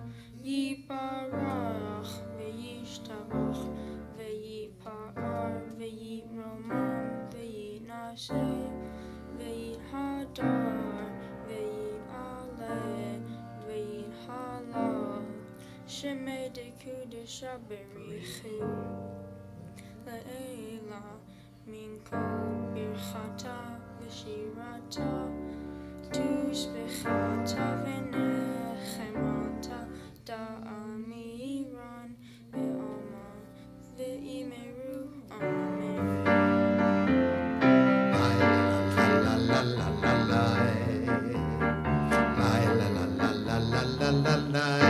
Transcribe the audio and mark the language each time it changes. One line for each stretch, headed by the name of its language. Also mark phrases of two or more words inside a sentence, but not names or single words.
Aramaic: וישתבח ויתפאר ויתרומם ויתנשא ויתהדר ויתעלה ויתהלל שמה דקודשא בריך הוא לעלא מן כל ברכתא ושירתא תשבחתא ונחמתא דאמירן בעלמא ואמרו אמן. La la la la la la, la la la la la la la la la.